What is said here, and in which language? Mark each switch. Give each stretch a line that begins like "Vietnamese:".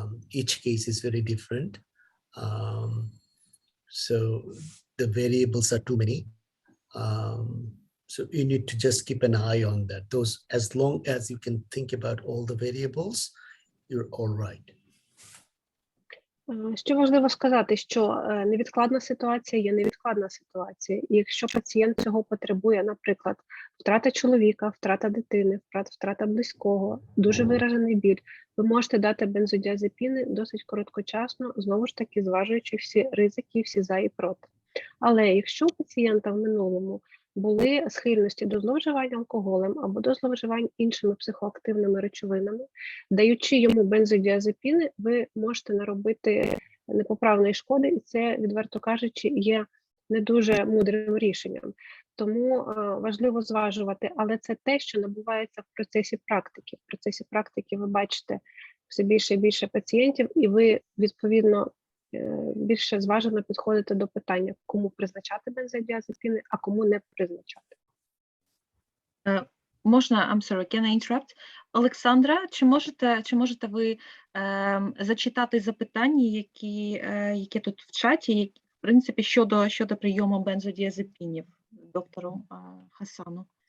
English: Each case is very different. So the variables are too many. So you need to just keep an eye on that. Those, as long as you can think about all the variables, you're all right.
Ukrainian: Що важливо сказати, що невідкладна ситуація є невідкладна ситуація. І якщо пацієнт цього потребує, наприклад, втрата чоловіка, втрата дитини, втрата близького, дуже виражений біль, ви можете дати бензодіазепіни досить короткочасно, знову ж таки зважуючи всі ризики, всі за і проти. Але якщо у пацієнта в минулому були схильності до зловживання алкоголем або до зловживань іншими психоактивними речовинами, даючи йому бензодіазепіни, ви можете наробити непоправної шкоди, і це, відверто кажучи, є не дуже мудрим рішенням. Тому важливо зважувати, але це те, що набувається в процесі практики. В процесі практики ви бачите все більше і більше пацієнтів, і ви, відповідно, більше зважено підходите до питання, кому призначати бензодіазепіни, а кому не призначати.
English: Можна, I'm sorry, can I interrupt?
Ukrainian: Олександра, чи можете ви зачитати запитання, які тут в чаті, які, в принципі, щодо прийому бензодіазепінів доктору Хасану?